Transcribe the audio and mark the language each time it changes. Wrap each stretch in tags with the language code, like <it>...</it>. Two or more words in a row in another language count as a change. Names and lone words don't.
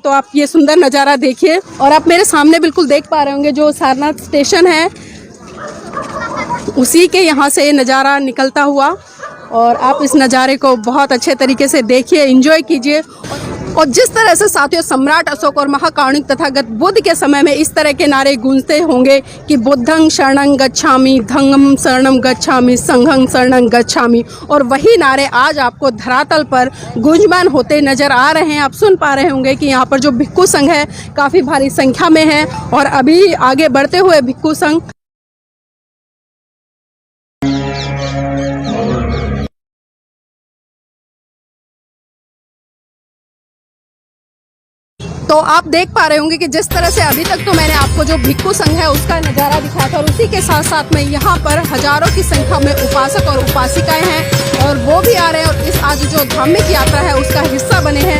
<hi>तो आप ये सुंदर नज़ारा देखिए। और आप मेरे सामने बिल्कुल देख पा रहे होंगे जो सारनाथ स्टेशन है, उसी के यहाँ से नज़ारा निकलता हुआ। और आप इस नज़ारे को बहुत अच्छे तरीके से देखिए, एंजॉय कीजिए। और जिस तरह से साथियों सम्राट अशोक और महाकारुणिक तथागत बुद्ध के समय में इस तरह के नारे गूंजते होंगे कि</hi> <pi>बुद्धं शरणं गच्छामि, धम्मं शरणं गच्छामि, संघं शरणं गच्छामि,</pi> <hi>और वही नारे आज आपको धरातल पर गूंजमान होते नजर आ रहे हैं। आप सुन पा रहे होंगे कि यहाँ पर जो भिक्खु संघ है काफ़ी भारी संख्या में है और अभी आगे बढ़ते हुए भिक्खु संघ तो आप देख पा रहे होंगे कि जिस तरह से अभी तक तो मैंने आपको जो भिक्खु संघ है उसका नज़ारा दिखाया था, और उसी के साथ साथ में यहाँ पर हजारों की संख्या में उपासक और उपासिकाएं हैं और वो भी आ रहे हैं और इस आज जो धार्मिक यात्रा है उसका हिस्सा बने हैं।</hi>